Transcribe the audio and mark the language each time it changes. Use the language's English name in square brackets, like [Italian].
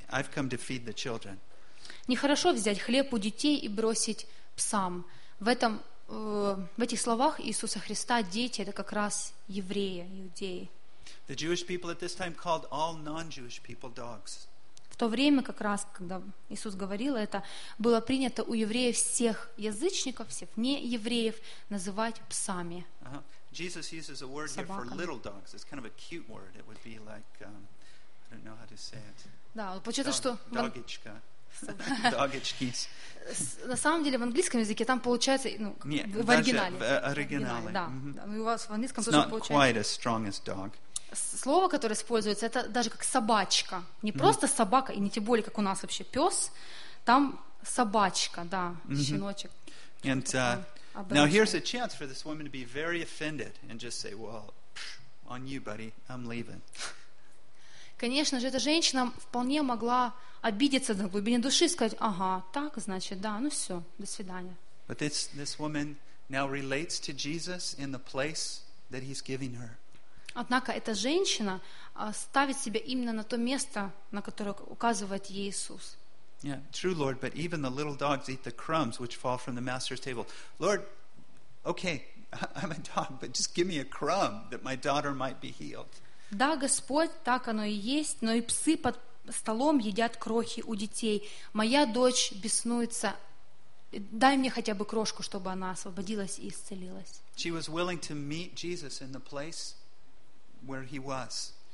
[English] I've come to feed the children. [Russian] Нехорошо взять хлеб у детей и бросить псам. В этих словах Иисуса Христа дети — это как раз евреи, иудеи. [English] The Jewish people at this time called all non-Jewish people dogs. [Russian] В то время, как раз, когда Иисус говорил это, было принято у евреев всех язычников, всех неевреев, называть псами. [English] Jesus uses a word here for little dogs. It's kind of a cute word. It would be like, I don't know how to say it. [Russian] Да, получается, что... Догичка. Догичкис. На самом деле, в английском языке там получается, ну, в оригинале. В оригинале, да. Mm-hmm. У вас в английском тоже получается. [English] It's not quite as strong as dog. [Russian] Слово, которое используется, это даже как собачка. Не просто собака, и не тем более, как у нас вообще пес. Там собачка, да, щеночек. [English] And now here's a chance for this woman to be very offended and just say, well, on you, buddy, I'm leaving. [Russian] Конечно же, эта женщина вполне могла обидеться на глубине души и сказать, ага, так, значит, да, ну все, до свидания. [English] But this woman now relates to Jesus in the place that he's giving her. [Russian] Однако эта женщина ставит себя именно на то место, на которое указывает ей Иисус. [English] Yeah, true, Lord, but even the little dogs eat the crumbs which fall from the master's table. Lord, okay, I'm a dog, but just give me a crumb that my daughter might be healed. [Russian] Да, Господь, так оно и есть, но и псы под столом едят крохи у детей. Моя дочь беснуется. Дай мне хотя бы крошку, чтобы она освободилась и исцелилась. [English] She was willing to meet Jesus in the place where he was.